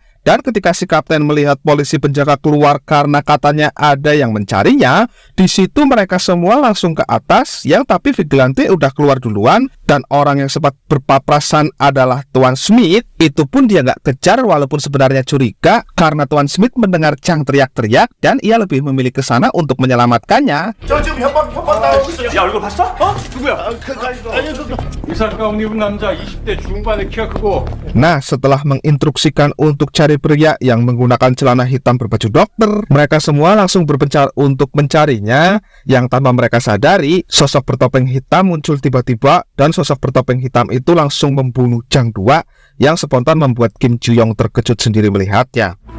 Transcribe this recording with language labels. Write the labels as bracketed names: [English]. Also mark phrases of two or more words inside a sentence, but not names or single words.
[Indonesian] Dan ketika si kapten melihat polisi penjaga keluar karena katanya ada yang mencarinya, di situ mereka semua langsung ke atas, yang tapi vigilante udah keluar duluan. Dan orang yang sempat berpapasan adalah Tuan Smith. Itu pun dia nggak kejar walaupun sebenarnya curiga, karena Tuan Smith mendengar Jang teriak-teriak dan ia lebih memilih ke sana untuk menyelamatkannya. [Korean] 저 지금 협박 나오고 있어요. 야 얼굴 봤어? 어? 누구야? 의사 가운 입은 남자 20대 중반에 키가 크고 [Indonesian] Nah, setelah menginstruksikan untuk cari pria yang menggunakan celana hitam berbaju dokter, mereka semua langsung berpencar untuk mencarinya. Yang tanpa mereka sadari, sosok bertopeng hitam muncul tiba-tiba, dan sosok bertopeng hitam itu langsung membunuh Jang 2, yang spontan membuat Kim Ji Young terkejut sendiri melihatnya.